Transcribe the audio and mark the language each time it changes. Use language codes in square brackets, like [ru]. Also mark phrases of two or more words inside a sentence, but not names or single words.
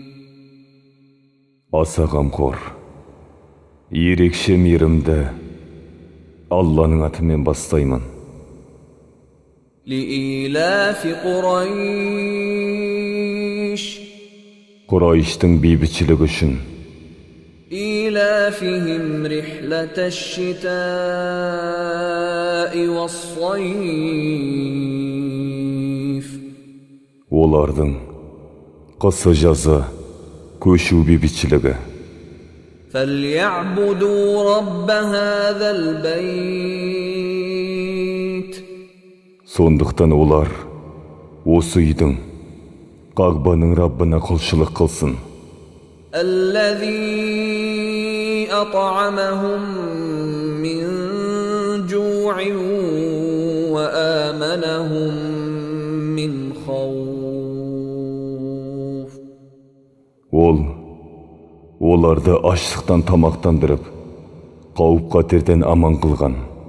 [kk] Аса қамқор, ерекше мейірімді Алланың атымен бастаймын. [ar] لإيلاف قريش. [kk] Құрайштың бейбітшілігі үшін. [ar] إيلافهم رحلة الشتاء والصيف. [kk] Олардың қысы жазы көшу бейбітшілігі. [ar] فليعبدوا رب هذا البيت. [kk] Сондықтан олар осы үйдің, Қағбаның Раббына құлшылық қылсын. [ar] الذي أطعمهم من جوع وآمنهم من خوف. [kk] Оларды аштықтан тамақтандырып, қауіп қатерден аман қылған.